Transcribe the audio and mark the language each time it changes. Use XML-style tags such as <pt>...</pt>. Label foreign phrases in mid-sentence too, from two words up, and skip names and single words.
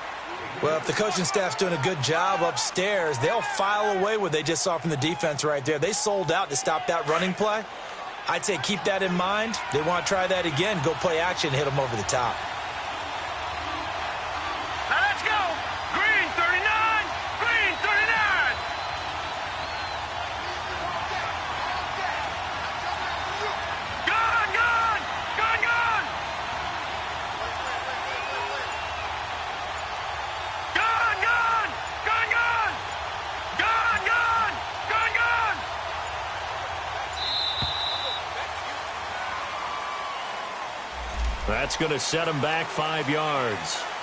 <en>Well, if the coaching staff's doing a good job upstairs, they'll file away what they just saw from the defense right there. They sold out to stop that running play. I'd say keep that in mind. They want to try that again. Go play action, hit them over the top. Now let's go. Green 39. Green 39. Gone, gone. Gone, gone. Gone, gone. Gone, gone. Gone, gone. Gone, gone. That's going to set him back 5 yards.</en>